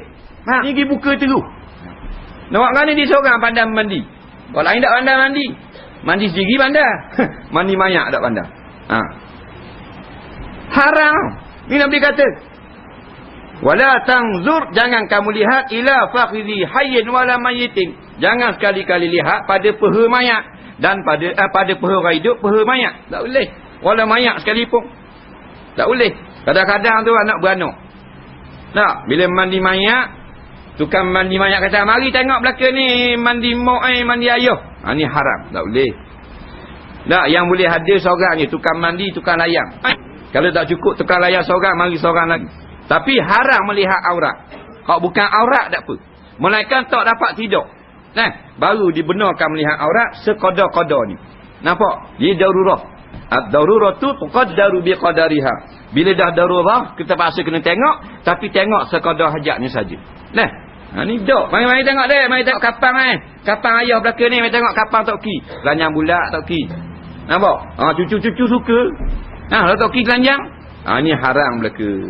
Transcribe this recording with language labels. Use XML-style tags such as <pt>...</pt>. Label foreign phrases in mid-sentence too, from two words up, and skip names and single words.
<ms>Ni pergi buka terus. Nak buat mana dia seorang pandai mandi. Orang lain tak pandai mandi. Mandi sendiri pandai. Mandi mayat tak pandai. Haram. Ni Nabi kata.</ms> <ar>ولا تنظر,</ar> <ms>jangan kamu lihat</ms> <ar>إلى فخذ حي ولا ميت.</ar> <ms>Jangan sekali-kali lihat pada peha mayat dan pada peha orang hidup, peha mayat. Tak boleh. Wala mayat sekalipun. Tak boleh. Kadang-kadang tu anak beranak. Tak, bila mandi mayat, tukang mandi mayat kata, mari tengok belakang ni mandi mak mandi ayah. Ni haram, tak boleh. Tak, yang boleh ada seorang ni tukang mandi, tukang layang. Kalau tak cukup tukang layang seorang, mari seorang lagi. Tapi haram melihat aurat. Kalau bukan aurat tak apa. Melainkan tak dapat tidur. Baru dibenarkan melihat aurat sekadar-kadar ni. Nampak? Dia darurah.</ms> <ar>الضرورة تقدر بقدرها.</ar> <ms>Bila dah darurah, kita paksa kena tengok, tapi tengok sekadar hajatnya saja. Ni dok. Mari tengok deh, mari tengok kapang kapang ayah belakang ni, mari tengok kapang tok ki. Telanjang bulat tok ki. Nampak? Cucu-cucu suka. Kalau tok ki telanjang, ni haram belaka.</ms>